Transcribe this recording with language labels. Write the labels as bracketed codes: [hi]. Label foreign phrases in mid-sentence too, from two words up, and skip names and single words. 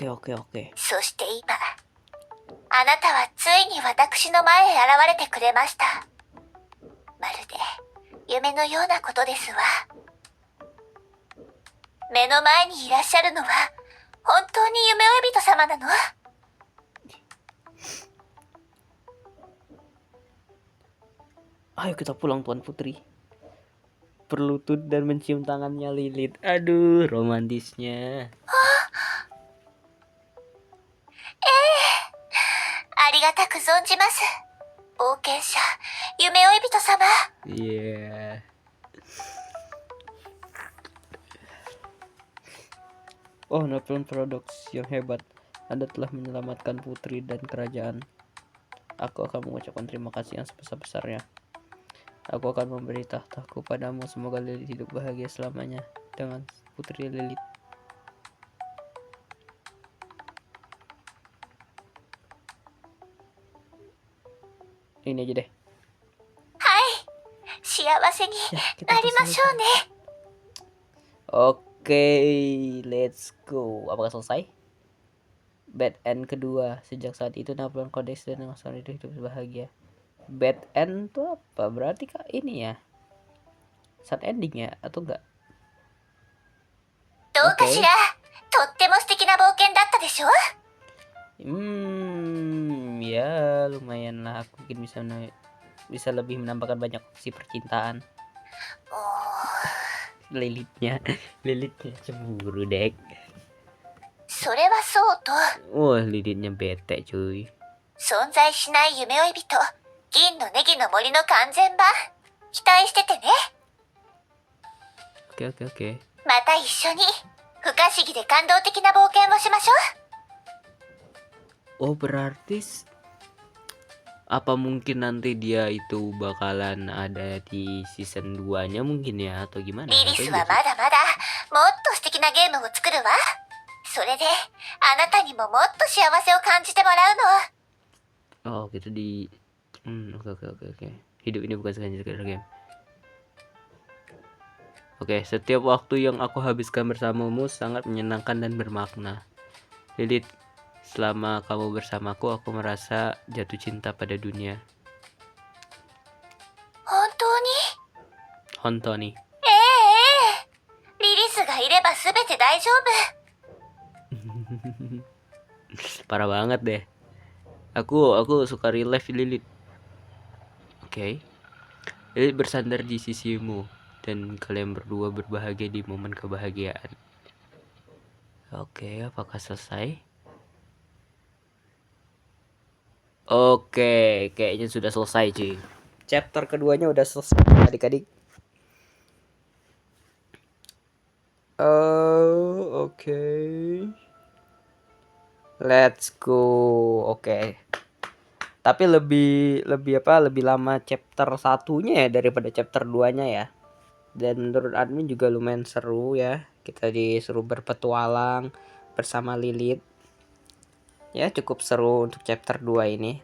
[ja] そして今あなたはついに私の前へ現れてくれましたまるで夢のようなことですわ目の前にいらっしゃるのは本当に夢追い人様なの [id] Ayo kita pulang Tuan Putri. Berlutut dan mencium tangannya Lilith. Aduh, romantisnya. [ja] ありがたく存じます冒険者夢追い人様 [id] Iya. Oh, Mapurian Paradox yang hebat. Anda telah menyelamatkan putri dan kerajaan. Aku akan mengucapkan terima kasih yang sebesar-besarnya. Aku akan memberi tahtaku padamu. Semoga Lilith hidup bahagia selamanya dengan putri Lilith. Ini aja deh. [ja] 幸せに [id] Ya, [ja] な [id] kita [ja] り [id] udah [ja] ましょう [id] selesai. [ja] ね。 [id] Oke, [en] let's go. [id] Apakah selesai? [en] Bad end [id] kedua. Sejak saat itu Napoleon Codex dan Master itu hidup bahagia. [en] Bad end [id] tuh apa? Berarti kak ini ya? [en] Sad ending [id] ya? Atau enggak? [ja] どうかしら、とっても素敵な冒険だったでしょ。 [id] Ya lumayan lah. Aku mungkin bisa lebih menambahkan banyak opsi percintaan. Lilithnya cemburu dek. [ja] それはそうと、 [id] Wah, Lilithnya bete cuy. [ja] 存在しない夢追い人、銀のネギの森の完全版、期待しててね。 [id] Oke. [ja] また一緒に不可思議で感動的な冒険をしましょう。 [id] Oh berarti apa mungkin nanti dia itu bakalan ada di season 2-nya mungkin ya atau gimana? [ja] リリスはまだまだもっと素敵なゲームを作るわ。それであなたにももっと幸せを感じてもらうの。 [id] Oh gitu di Oke. Hidup ini bukan sekedar game. Oke, setiap waktu yang aku habiskan bersamamu sangat menyenangkan dan bermakna. Lilith, selama kamu bersamaku, aku merasa jatuh cinta pada dunia. [ja] 本当に？ Hontoni. リリスがいれば全て大丈夫。 [id] Parah banget deh. Aku suka relive Lilith. Oke. Lilith bersandar di sisimu dan kalian berdua berbahagia di momen kebahagiaan. Oke, apakah selesai? Oke, kayaknya sudah selesai cuy. Chapter keduanya udah selesai adik-adik. Oke. [en] Let's go. [id] Oke. Tapi lebih lama chapter satunya ya daripada chapter 2-nya ya. Dan menurut admin juga lumayan seru ya. Kita disuruh berpetualang bersama Lilith. Ya cukup seru untuk chapter 2 ini.